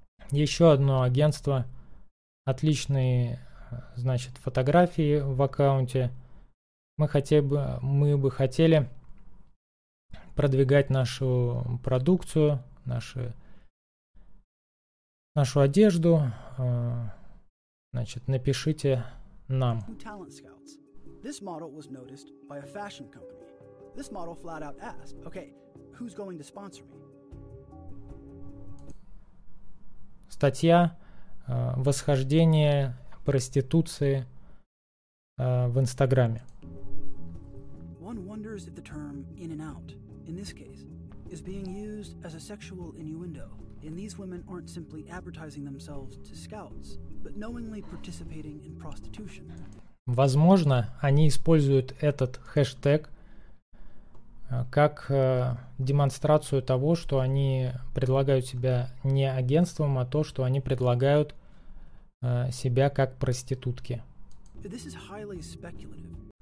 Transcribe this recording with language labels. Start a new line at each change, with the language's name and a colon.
Russian: Еще одно агентство. Отличные, значит, фотографии в аккаунте. Мы бы хотели продвигать нашу продукцию, нашу одежду. Значит, напишите нам.
English: Talent scouts. This model was noticed by a fashion company. This model flat out asked, okay, who's going to sponsor me?
Russian: Статья «Восхождение проституции в Инстаграме».
English: One wonders if the term in and out in this case is being used as a sexual innuendo, and these women aren't simply advertising themselves to scouts, but knowingly participating in prostitution.
Russian: Возможно, они используют этот хэштег как демонстрацию того, что они предлагают себя не агентством, а то, что они предлагают себя как проститутки.
English: This is highly speculative.